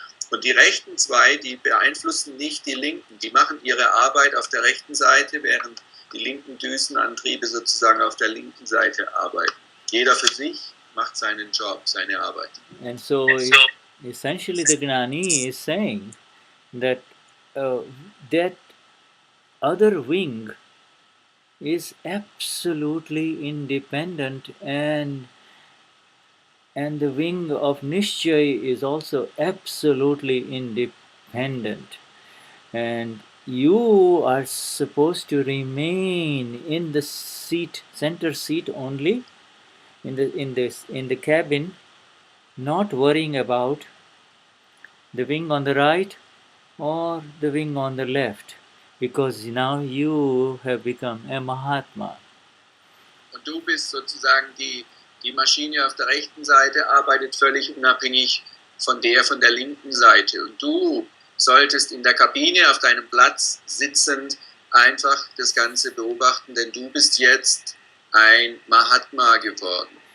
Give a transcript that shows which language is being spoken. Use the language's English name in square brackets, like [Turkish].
[German] Und die rechten zwei, die beeinflussen nicht die linken. Die machen ihre Arbeit auf der rechten Seite, während die linken Düsenantriebe sozusagen auf der linken Seite arbeiten. Jeder für sich macht seinen Job, seine Arbeit. [English] And so essentially the Gnani is saying that that other wing is absolutely independent, and the wing of Nishchay is also absolutely independent, and you are supposed to remain in the center seat only, in the cabin, not worrying about the wing on the right or the wing on the left, because now you have become a Mahatma. [German] Und du bist sozusagen die Maschine auf der rechten Seite, arbeitet völlig unabhängig von der linken Seite. Und du solltest in der Kabine auf deinem Platz sitzend einfach das Ganze beobachten, denn du bist jetzt ein Mahatma geworden.